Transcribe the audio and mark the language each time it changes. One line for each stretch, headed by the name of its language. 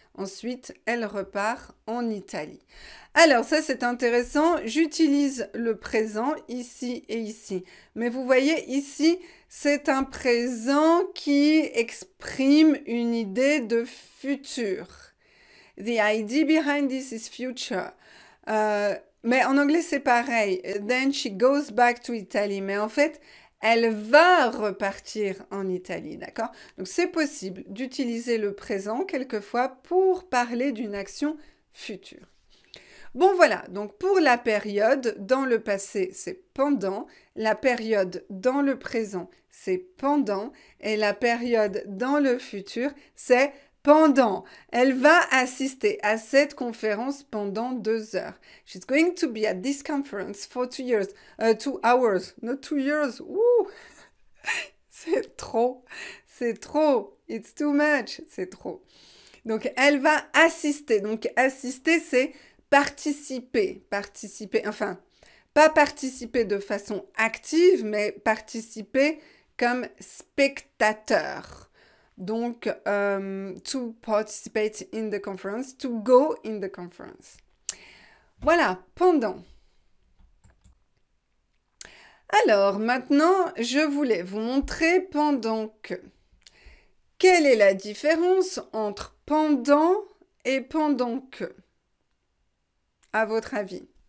French: Ensuite, elle repart en Italie. Alors, ça, c'est intéressant. J'utilise le présent ici et ici. Mais vous voyez, ici, c'est un présent qui exprime une idée de futur.
English: The idea behind this is future.
French: Mais en anglais, c'est pareil.
English: Then she goes back to Italy.
French: Mais en fait, elle va repartir en Italie, d'accord? Donc, c'est possible d'utiliser le présent quelquefois pour parler d'une action future. Bon, voilà. Donc, pour la période, dans le passé, c'est pendant. La période dans le présent, c'est pendant. Et la période dans le futur, c'est pendant. Elle va assister à cette conférence pendant 2 heures.
English: She's going to be at this conference for 2 years. 2 hours, not 2 years.
French: Ouh, c'est trop. C'est trop.
English: It's too much.
French: C'est trop. Donc, elle va assister. Donc, assister, c'est participer. Participer, enfin, pas participer de façon active, mais participer comme spectateur.
English: Donc, to participate in the conference, to go in the conference.
French: Voilà, pendant. Alors, maintenant, je voulais vous montrer pendant que. Quelle est la différence entre pendant et pendant que, à votre avis?